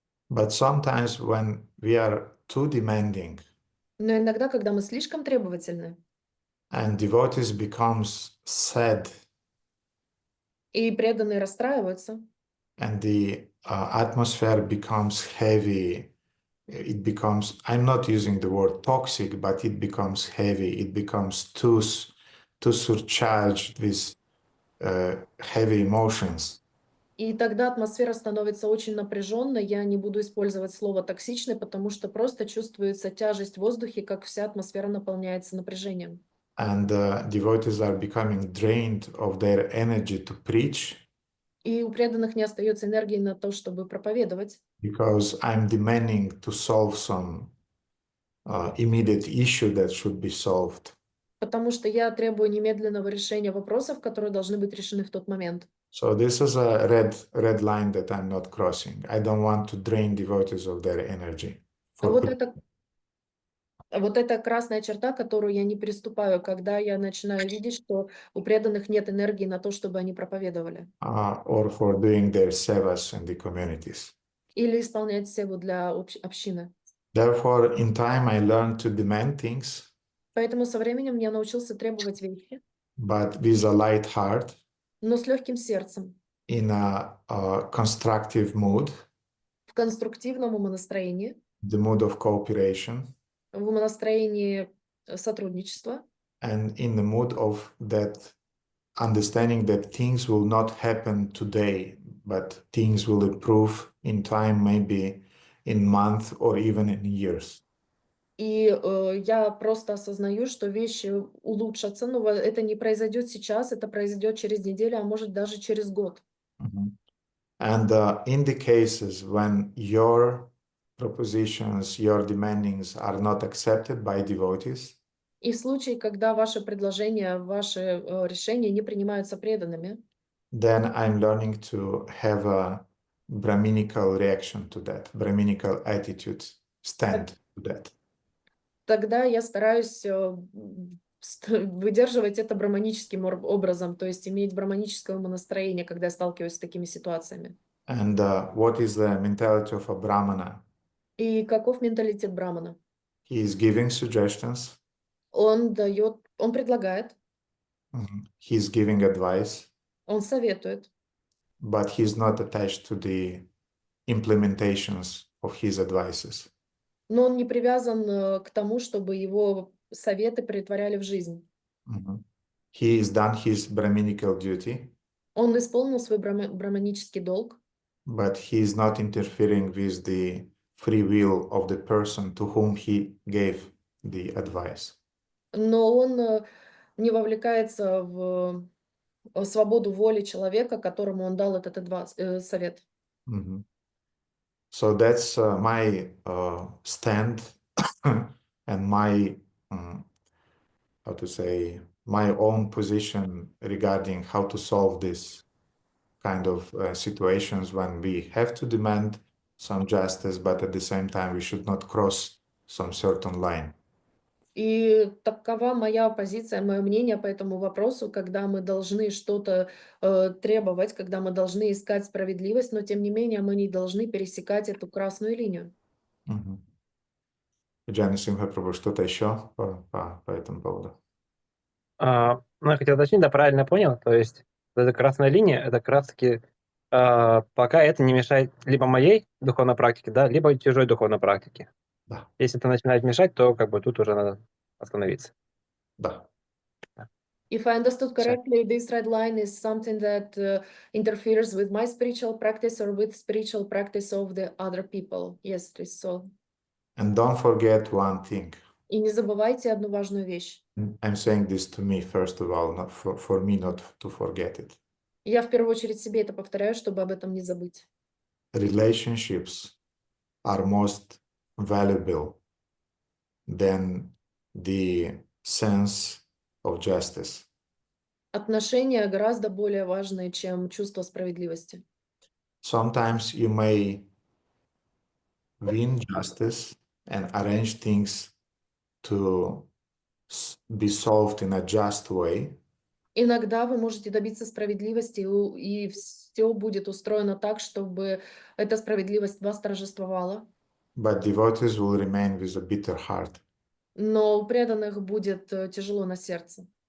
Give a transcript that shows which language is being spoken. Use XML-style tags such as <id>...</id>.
<en>But sometimes when we are too demanding</en> <ru>Но иногда, когда мы слишком требовательны,</ru> <en>and devotees becomes sad</en> <ru>и преданные расстраиваются,</ru> <en>and the atmosphere becomes heavy, it becomes, I'm not using the word toxic, but it becomes heavy, it becomes too surcharged with heavy emotions.</en> <ru>и тогда атмосфера становится очень напряженной. Я не буду использовать слово «токсичный», потому что просто чувствуется тяжесть в воздухе, как вся атмосфера наполняется напряжением.</ru> <en>And devotees are becoming drained of their energy to preach</en> <ru>И у преданных не остается энергии на то, чтобы проповедовать,</ru> <en>because I'm demanding to solve some immediate issue that should be solved.</en> <ru>потому что я требую немедленного решения вопросов, которые должны быть решены в тот момент.</ru> <en>So this is a red line that I'm not crossing. I don't want to drain devotees of their energy.</en> <ru>А вот это красная черта, которую я не переступаю, когда я начинаю видеть, что у преданных нет энергии на то, чтобы они проповедовали.</ru> <en>Or for doing their sevas in the communities.</en> <ru>Или исполнять севу для общины.</ru> <en>Therefore, in time, I learned to demand things,</en> <ru>Поэтому со временем я научился требовать вещи,</ru> <en>but with a light heart,</en> <ru>но с легким сердцем,</ru> <en>in a constructive mood,</en> <ru>в конструктивном умонастроении,</ru> <en>the mood of cooperation,</en> <ru>в умонастроении сотрудничества,</ru> <en>and in the mood of that understanding that things will not happen today, but things will improve in time, maybe in months or even in years.</en> <ru>И я просто осознаю, что вещи улучшатся, но это не произойдет сейчас, это произойдет через неделю, а может даже через год.</ru> <en>And in the cases when your propositions, your demandings are not accepted by devotees,</en> <ru>И в случае, когда ваши предложения, ваши решения не принимаются преданными,</ru> <en>then I'm learning to have a Brahminical reaction to that, Brahminical attitude, stand to that.</en> <ru>тогда я стараюсь выдерживать это брахманическим образом, то есть иметь брахманическое умонастроение, когда я сталкиваюсь с такими ситуациями.</ru> <en>And what is the mentality of a Brahmana?</en> <ru>И каков менталитет брамана?</ru> <en>He is giving suggestions,</en> <ru>Он предлагает,</ru> <en>he is giving advice,</en> <ru>он советует,</ru> <en>but he's not attached to the implementations of his advices.</en> <ru>но он не привязан к тому, чтобы его советы претворяли в жизнь.</ru> <en>He has done his Brahminical duty,</en> <ru>Он исполнил свой брахманический долг,</ru> <en>but he is not interfering with the free will of the person to whom he gave the advice.</en> <ru>но он не вовлекается в свободу воли человека, которому он дал этот совет.</ru> <en>So that's my stand and my, how to say, my own position regarding how to solve this kind of situations when we have to demand some justice, but at the same time we should not cross some certain line.</en> <ru>И такова моя позиция, мое мнение по этому вопросу, когда мы должны что-то требовать, когда мы должны искать справедливость, но тем не менее мы не должны пересекать эту красную линию. Джани Симха Прабhu, что-то еще по этому поводу? Ну, я хотел уточнить, да, правильно понял. То есть вот эта красная линия, это как раз-таки пока это не мешает либо моей духовной практике, да, либо чужой духовной практике. Да. Если это начинает мешать, то как бы тут уже надо остановиться. Да.</ru> <en>If I understood</en> <ru>Всё.</ru> <en>correctly, this red line is something that interferes with my spiritual practice or with spiritual practice of the other people. Yes, it is so. And don't forget one thing.</en> <ru>И не забывайте одну важную вещь.</ru> <en>I'm saying this to me, first of all, not for me not to forget it.</en> <ru>Я в первую очередь себе это повторяю, чтобы об этом не забыть.</ru> <en>Relationships are most valuable than the sense of justice.</en> <ru>Отношения гораздо более важные, чем чувство справедливости.</ru> <en>Sometimes you may win justice and arrange things to be solved in a just way,</en> <ru>Иногда вы можете добиться справедливости, и все будет устроено так, чтобы эта справедливость восторжествовала.</ru> <en>but devotees will remain with a bitter heart.</en> <ru>Но у преданных будет тяжело на сердце,</ru>